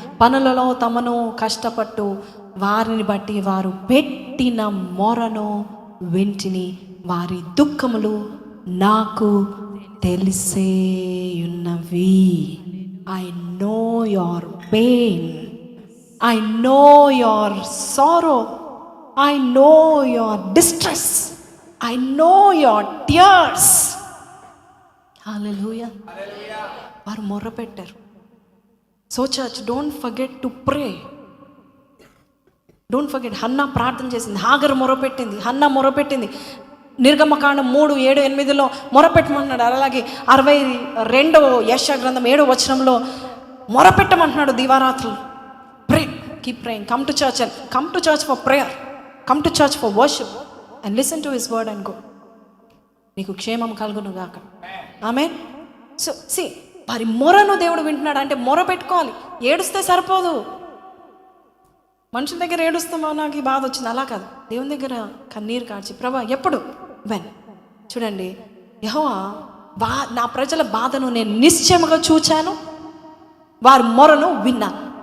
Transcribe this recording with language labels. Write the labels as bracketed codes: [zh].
[te] పనులలో తమను కష్టపట్టు వారిని బట్టి వారు పెట్టిన మొరను వింటిని, వారి దుఃఖములు నాకు తెలిసేయున్నవి. [en] I know your pain, I know your sorrow, I know your distress, I know your tears. Hallelujah. [te] వారు మొర్ర పెట్టారు. [en] So church, don't forget to pray. Don't forget. [te] Hannah ప్రార్థన చేసింది, హాగరు మొరపెట్టింది, హన్నా మొరపెట్టింది. నిర్గమకాండం 3:7-8 మొరపెట్టమన్నాడు. అలాగే 62వ యెషయా గ్రంథం 7వ వచనంలో మొరపెట్టమంటున్నాడు దివారాత్రులు. [en] Pray, keep praying. Come to church for prayer. Come to church for worship and listen to his word and go. [te] నీకు క్షేమం కలుగును గాక. ఆమేన్. సో see, వారి మొరను దేవుడు వింటున్నాడు. అంటే మొర పెట్టుకోవాలి. ఏడుస్తే సరిపోదు. మనుషుల దగ్గర ఏడుస్తామో నాకు ఈ బాధ వచ్చింది, అలా కాదు. దేవుని దగ్గర కన్నీరు కార్చి, ప్రభా ఎప్పుడు వెన్ చూడండి, యెహోవా నా ప్రజల బాధను నేను నిశ్చయముగా చూచాను, వారి మొరను విన్నాను.